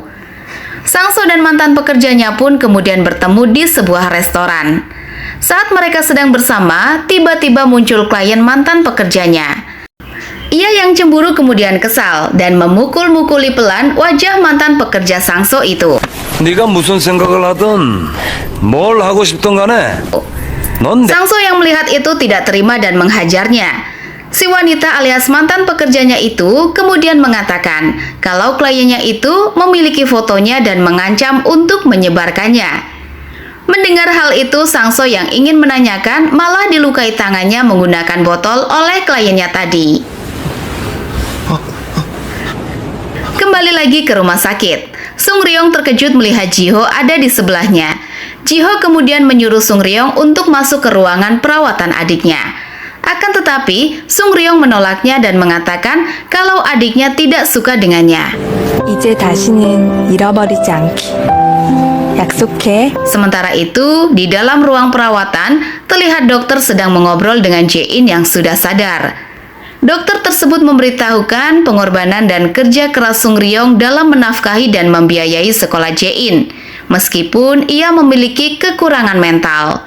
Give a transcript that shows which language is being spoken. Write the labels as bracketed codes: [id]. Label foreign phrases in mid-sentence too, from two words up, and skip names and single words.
[id] Sang-so dan mantan pekerjanya pun kemudian bertemu di sebuah restoran. Saat mereka sedang bersama, tiba-tiba muncul klien mantan pekerjanya. Ia yang cemburu kemudian kesal dan memukul-mukuli pelan wajah mantan pekerja Sang-so itu. [ko] 네가 무슨 생각을 하든 뭘 하고 싶든 간에 넌 [id] Sang-so yang melihat itu tidak terima dan menghajarnya. Si wanita alias mantan pekerjanya itu kemudian mengatakan kalau kliennya itu memiliki fotonya dan mengancam untuk menyebarkannya. Mendengar hal itu, Sang-so yang ingin menanyakan malah dilukai tangannya menggunakan botol oleh kliennya tadi. Kembali lagi ke rumah sakit. Sung Ryong terkejut melihat Ji-ho ada di sebelahnya. Ji-ho kemudian menyuruh Sung Ryong untuk masuk ke ruangan perawatan adiknya. Akan tetapi, Sung Ryong menolaknya dan mengatakan kalau adiknya tidak suka dengannya. [ko] 이제 다시는 잃어버리지 않기. 약속해. [id] Sementara itu, di dalam ruang perawatan, terlihat dokter sedang mengobrol dengan Jae-in yang sudah sadar. Dokter tersebut memberitahukan pengorbanan dan kerja keras Sung Ryong dalam menafkahi dan membiayai sekolah Jae-in, meskipun ia memiliki kekurangan mental.